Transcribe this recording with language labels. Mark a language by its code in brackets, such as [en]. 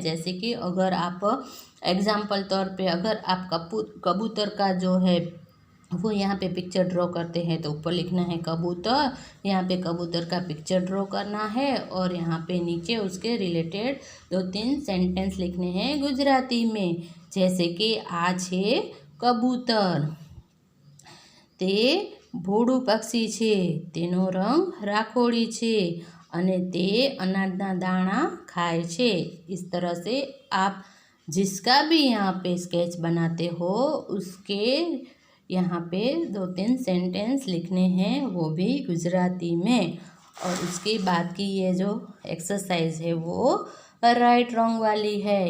[hi] जैसे कि अगर आप एग्जाम्पल तौर पे अगर आप कबूतर का जो है वो यहाँ पे पिक्चर ड्रॉ करते हैं तो ऊपर लिखना है कबूतर, यहाँ पे कबूतर का पिक्चर ड्रॉ करना है और यहाँ पे नीचे उसके रिलेटेड 2-3 सेंटेंस लिखने हैं गुजराती में। जैसे कि [gu] आ छे कबूतर, તે ભોળું પક્ષી છે, તેનો રંગ રાખોડી છે અને તે અનાજના દાણા ખાય છે। [hi] इस तरह से आप जिसका भी यहाँ पे स्केच बनाते हो उसके यहाँ पे 2-3 सेंटेंस लिखने हैं, वो भी गुजराती में। और उसके बाद की ये जो एक्सरसाइज है वो राइट रॉन्ग वाली है।